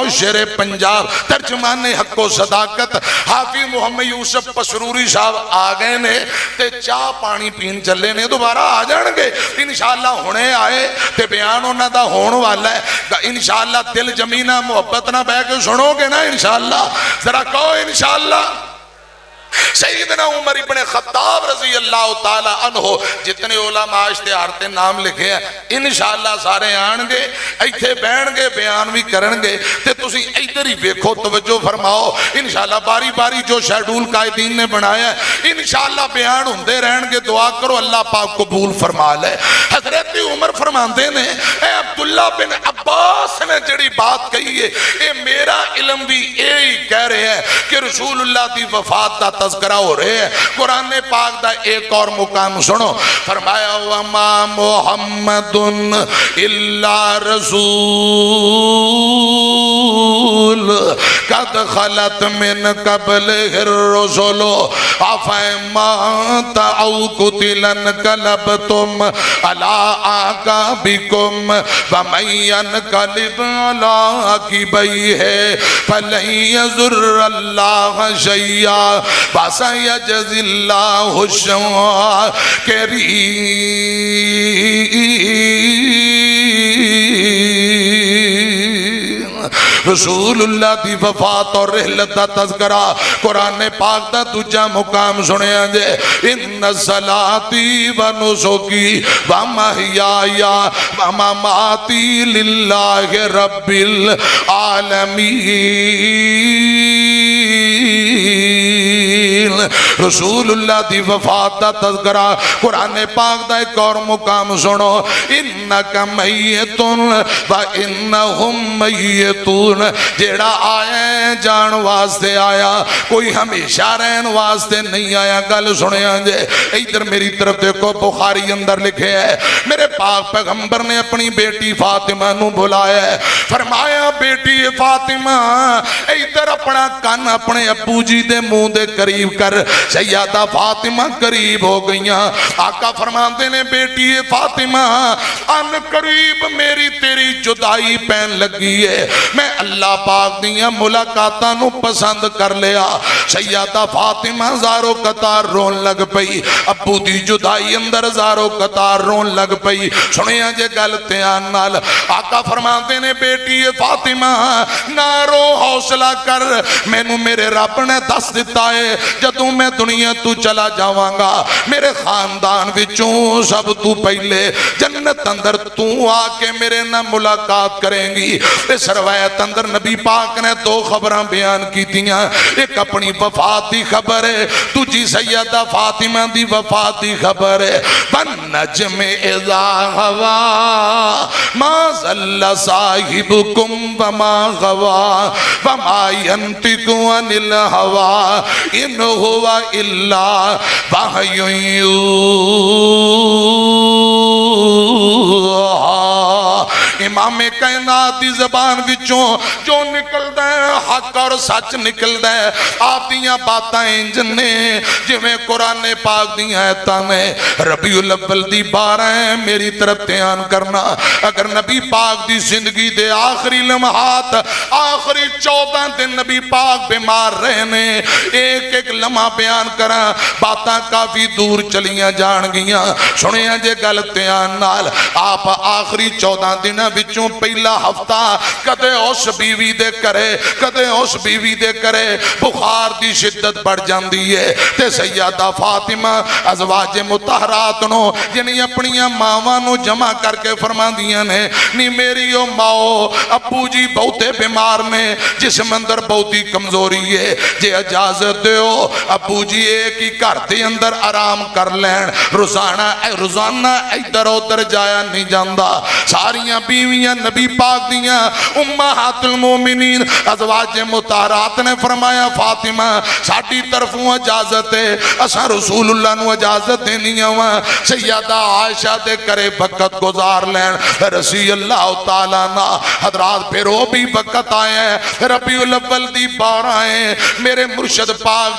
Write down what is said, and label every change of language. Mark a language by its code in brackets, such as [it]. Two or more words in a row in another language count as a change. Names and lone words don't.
[pa] شیر پنجاب ترجمان حق و صداقت حافظ محمد یوسف پسروری صاحب آ گئے نے تے چاہ پانی پین چلے نے دوبارہ آ جان گے انشاءاللہ ہونے آئے تے بیان ہونا دا ہون والا ہے انشاءاللہ دل جمینہ محبت نہ بہ کے سنو گے نا انشاءاللہ ذرا کہو انشاءاللہ سیدنا عمر ابن خطاب رضی اللہ تعالی عنہ جتنے علماء اشتہارتے نام لکھے ہیں انشاءاللہ سارے آن گے ایتھے بین گے بیان بھی کرن گے تے تسی ایدھر ہی بیکھو توجہ فرماؤ انشاءاللہ باری باری جو شیڈول قائدین نے بنایا ہے انشاءاللہ بیان ہوندے رہن گے دعا کرو اللہ پاک قبول فرما لے حضرت عمر فرماندے نے اے عبداللہ بن عباس نے جڑی بات کہی ہے اے میرا علم بھی یہی کہہ رہے ہیں کہ رسول اللہ دی وفات دا تذکرہ ہو رہے ہیں قرآن پاک دا ایک اور مقام سنو فرمایا [ar] وما محمد الا رسول قد خلت من قبل الرسل افما او قتل انقلبتم على اعقابكم ومن ينقلب على عقبيه فلن يضر الله شيئا وسيجزي الله الشاكرين [pa] رسول اللہ دی وفات اور رحلت دا تذکرہ قرآن پاک دا دوجا مقام سنیا جے [ar] ان صلاتی و نسکی و محیایا و مماتی للہ رب العالمین [pa] رسول اللہ دی وفات دا تذکرہ قرآن پاک دا ایک اور مقام سنو [ar] انکا میتون و انہم میتون [pa] جیڑا آیا جان واسطے آیا کوئی ہمیشہ رہن واسطے نہیں آیا گل سنیا جے ادھر میری طرف دیکھو بخاری اندر لکھے ہے میرے پاک پیغمبر نے اپنی بیٹی فاطمہ نو بلایا ہے فرمایا بیٹی فاطمہ ادھر اپنا کان اپنے ابو جی دے منہ دے قریب کر سیدہ فاطمہ قریب ہو گئیاں آقا فرماتے نے بیٹی فاطمہ ان قریب میری تیری جدائی پین لگی ہے میں اللہ پاک دیا ملاقاتاں نو پسند کر لیا سیدہ فاطمہ زارو قطار رون لگ پئی ابو دی جدائی اندر زارو قطار رون لگ پئی سنیا جے گلتیاں نال آقا فرماتے نے بیٹی فاطمہ نارو حوصلہ کر میں نو میرے رب نے دس دیتا ہے جدوں میں دنیا تو چلا جاواں گا میرے خاندان وچوں سب تو پہلے جنت اندر تو آ کے میرے نہ ملاقات کریں گی اس روایت اندر نبی پاک نے دو خبراں بیان کی دیاں ایک اپنی وفات دی خبر ہے تجھی سیدہ فاطمہ دی وفات دی خبر ہے [ar] والنجم اذا ہوا ما ضل صاحبکم وما غوا وما ينطق عن الهوى ان هو الا وحی [pa] امام کائنات دی زبان وچوں جو نکلدا ہے حق اور سچ نکلدا ہے آپ دیاں باتاں انج نے جویں قرآن پاک دیاں آیتاں نے ربیع الاول دی 12 ہے میری طرف دھیان کرنا اگر نبی پاک دی زندگی دے آخری لمحات آخری 14 دن نبی پاک بیمار رہے نے ایک ایک لمحہ بیان کراں باتاں کافی دور چلیاں جان گیاں سنیاں جے گل دھیان نال آپ آخری 14 دن وچوں پہلا ہفتہ کدے اس بیوی دے کرے کدے اس بیوی دے کرے بخار دی شدت بڑھ جاندی ہے تے سیدہ فاطمہ ازواج مطہرات نو یعنی اپنی ماواں نو جمع کر کے فرما دیاں نے نی میری او ماؤ ابو جی بہتے بیمار نے جسم اندر بہتی کمزوری ہے جے اجازت دیو ابو جی ایک ہی گھر دے اندر آرام کر لین روزانہ ادھر ادھر جایا نہیں جاندا ساریاں بیویاں نبی پاک دیاں امہات المومنین ازواج مطہرات نے فرمایا فاطمہ ساڈی طرفوں اجازت ہے اساں رسول اللہ نو اجازت دینی ہوا سیدہ عائشہ دے کرے وقت گزار لین رسی اللہ تعالیٰ نا حضرات پھر وہ بھی وقت آئے ہیں ربیع الاول دی بار آئے میرے مرشد پاک